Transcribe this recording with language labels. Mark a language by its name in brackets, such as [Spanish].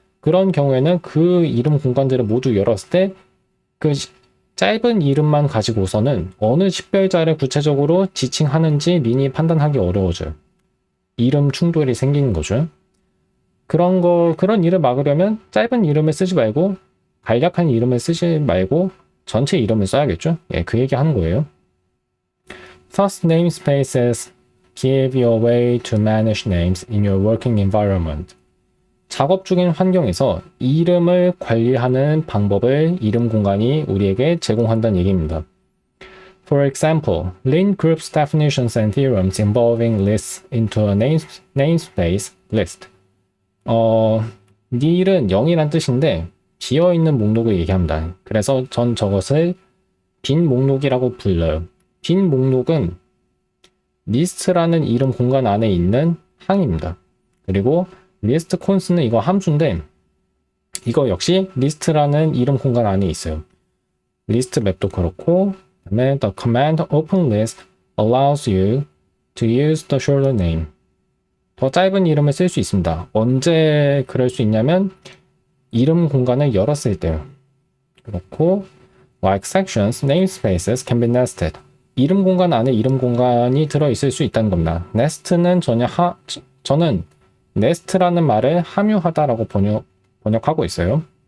[Korean] 그런 경우에는 그 이름 공간들을 모두 열었을 때 그 짧은 이름만 가지고서는 어느 식별자를 구체적으로 지칭하는지 미리 판단하기 어려워져요. 이름 충돌이 생기는 거죠. 그런 일을 막으려면 짧은 이름을 쓰지 말고 간략한 이름을 쓰지 말고 전체 이름을 써야겠죠. 예, 그 얘기 하는 거예요. [English] Thus, namespaces give you a way to manage names in your working environment. [Korean] 작업 중인 환경에서 이름을 관리하는 방법을 이름 공간이 우리에게 제공한다는 얘기입니다. [English] For example, Lin groups definitions and theorems involving lists into a namespace list. [Korean] nil은 0이란 뜻인데 비어있는 목록을 얘기합니다. 그래서 전 저것을 빈 목록이라고 불러요. 빈 목록은 리스트라는 이름 공간 안에 있는 항입니다. 그리고 리스트 콘스는 이거 함수인데 이거 역시 리스트라는 이름 공간 안에 있어요. 리스트 맵도 그렇고 그다음에 [English] the command open list allows you to use the shorter name. [Korean] 더 짧은 이름을 쓸 수 있습니다. 언제 그럴 수 있냐면 이름 공간을 열었을 때요. 그렇고 [English] like sections, namespaces can be nested. [Korean] 이름 공간 안에 이름 공간이 들어있을 수 있다는 겁니다. nest는 저는 nest라는 말을 함유하다라고 번역하고 있어요.